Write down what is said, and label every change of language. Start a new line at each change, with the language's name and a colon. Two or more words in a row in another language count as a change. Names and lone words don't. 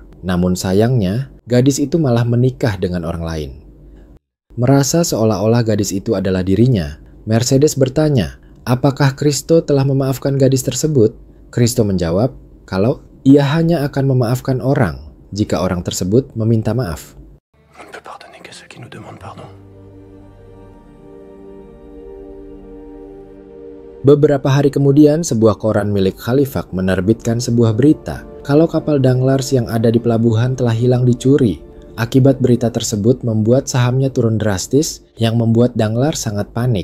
Indonesian: Namun sayangnya, gadis itu malah menikah dengan orang lain. Merasa seolah-olah gadis itu adalah dirinya, Mercedes bertanya, apakah Christo telah memaafkan gadis tersebut? Christo menjawab kalau ia hanya akan memaafkan orang jika orang tersebut meminta maaf.
French: On ne peut pardonner qu'à ceux qui nous demandent pardon.
Indonesian: Beberapa hari kemudian, sebuah koran milik Khalifah menerbitkan sebuah berita kalau kapal Danglars yang ada di pelabuhan telah hilang dicuri. Akibat berita tersebut membuat sahamnya turun drastis yang membuat Danglars sangat panik.